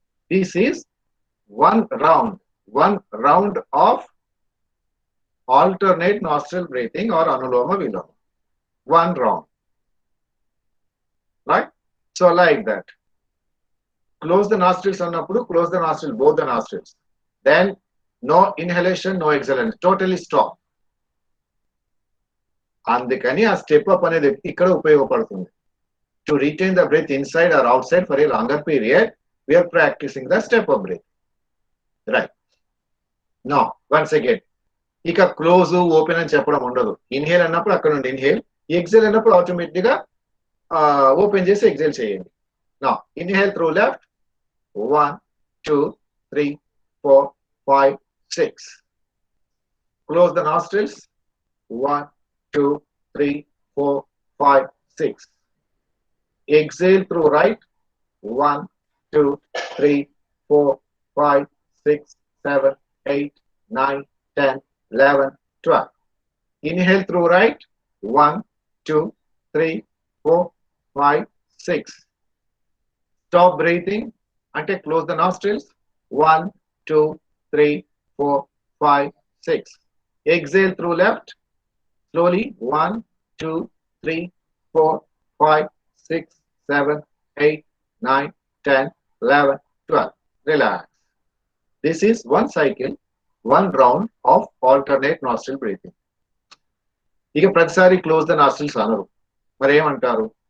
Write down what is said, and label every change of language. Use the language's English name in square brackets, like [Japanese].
[English] This is one round of alternate nostril breathing or Anuloma Viloma. 1 round. Right? So like that. Close the nostrils annappudu, close the nostril, both the nostrils. Then no inhalation, no exhalation. Totally stop. [Telugu] అందుకని ఆ step up అనేది ఇక్కడ ఉపయోగపడుతుంది. [English] To retain the breath inside or outside for a longer period, we are practicing the step up breath. Right. Now, once again, [Telugu] ఇక close open అని చెప్పడం ఉండదు. Inhale అన్నప్పుడు అక్కడ నుండి ఇన్హేల్, ఎక్సేల్ అన్నప్పుడు ఆటోమేటిక్ గా ఓపెన్ చేసి ఎక్సేల్ చేయండి. [English] Now, inhale through left. 1, 2, 3, 4, 5, 6. Close the nostrils. 1, 2, 3, 4, 5, 6. Exhale through right. 1, 2, 3, 4, 5, 6, 7, 8, 9, 10, 11, 12. Inhale through right. 1, 2, 3, 4, 5, 6. Stop breathing until close the nostrils. 1, 2, 3, 4, 5, 6. Exhale through left. Slowly. 1, 2, 3, 4, 5, 6, 7, 8, 9, 10, 11, 12. Relax. This is one cycle, one round of alternate nostril breathing. [Telugu] ఇక ప్రతిసారి close the nostrils అనరు, మరి ఏమంటారు?